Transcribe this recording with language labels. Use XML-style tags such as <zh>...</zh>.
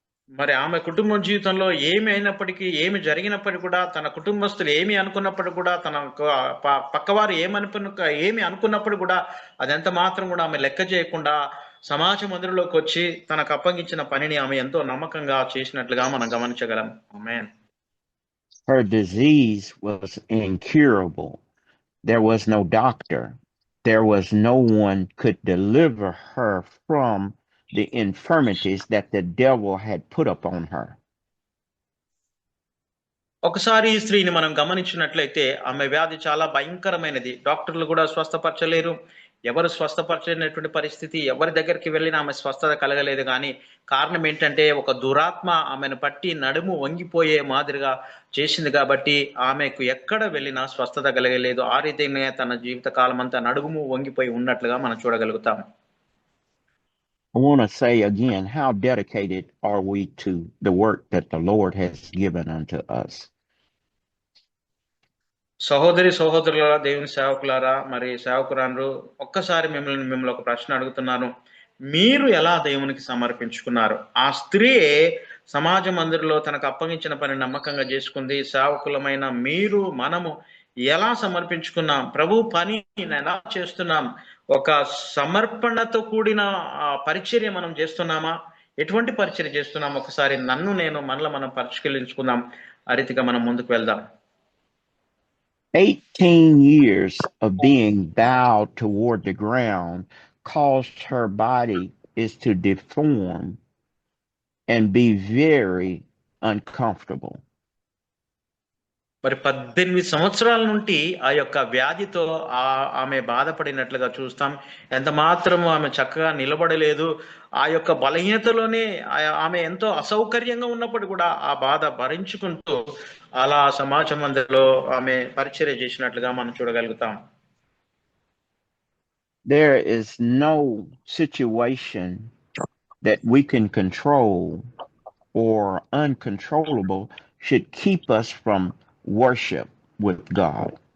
<te>మరి ఆమె కుటుంబ జీవితంలో ఏమి అయినప్పటికీ, ఏమి జరిగినప్పటికీ కూడా, తన కుటుంబస్తులు ఏమి అనుకున్నప్పటికీ కూడా, తన పక్కవారు ఏమి అనుకున్నప్పుడు కూడా అదంత మాత్రం కూడా ఆమె లెక్క చేయకుండా సమాజ మందిరంలోకి వచ్చి తనకు అప్పగించిన పనిని ఆమె ఎంతో నమ్మకంగా చేసినట్లుగా మనం గమనించగలం. ఆమేన్.</te> <en>Her disease was incurable. There was no doctor. There was no one could deliver her from the infirmities that the devil had put upon her.</en> <te>ఒకసారి ఈ స్త్రీని మనం గమనించినట్లయితే ఆమె వ్యాధి చాలా భయంకరమైనది. డాక్టర్లు కూడా స్వస్థపరచలేరు. ఎవరు స్వస్థపరచలేనటువంటి పరిస్థితి, ఎవరి దగ్గరికి వెళ్ళినా ఆమె స్వస్థత కలగలేదు. కానీ కారణం ఏంటంటే ఒక దురాత్మ ఆమెను పట్టి నడుము వంగిపోయే మాదిరిగా చేసింది కాబట్టి ఆమెకు ఎక్కడ వెళ్ళినా స్వస్థత కలగలేదు. ఆ రీతిగానే తన జీవిత కాలం అంతా నడుము వంగిపోయి ఉన్నట్లుగా మనం చూడగలుగుతాం.</te> <en>I want to say again, how dedicated are we to the work that the Lord has given unto us?</en> <te>సహోదరి సహోదరులారా, దేవుని సేవకులారా, మరి సేవకురాండ్రు, ఒక్కసారి మిమ్మల్ని ఒక ప్రశ్న అడుగుతున్నాను. మీరు ఎలా దేవునికి సమర్పించుకున్నారు? ఆ స్త్రీ సమాజ మందిరంలో తనకు అప్పగించిన పని నమ్మకంగా చేసుకుంది. సేవకులమైన మీరు, మనము ఎలా సమర్పించుకున్నాం? ప్రభు పని ఎలా చేస్తున్నాం? ఒక సమర్పణతో కూడిన పరిచర్య మనం చేస్తున్నామా? ఎటువంటి పరిచర్య చేస్తున్నాం? ఒకసారి మనలో మనం పరిష్కరించుకుందాం. ఆ రీతిగా మనం ముందుకు వెళ్దాం.</te> <en>18 years of being bowed toward the ground caused her body is to deform and be very uncomfortable.</en> <te>మరి 18 సంవత్సరాల నుండి ఆ యొక్క వ్యాధితో ఆమె బాధపడినట్లుగా చూస్తాం. ఎంత మాత్రము ఆమె చక్కగా నిలబడలేదు. ఆ యొక్క బలహీనతలోనే ఆమె ఎంతో అసౌకర్యంగా ఉన్నప్పుడు కూడా ఆ బాధ భరించుకుంటూ అలా సమాజ మందిరంలో ఆమె పరిచర్య చేసినట్లుగా మనం చూడగలుగుతాం.</te> <en>There is no situation that we can control or uncontrollable should keep us from worship with God.</en>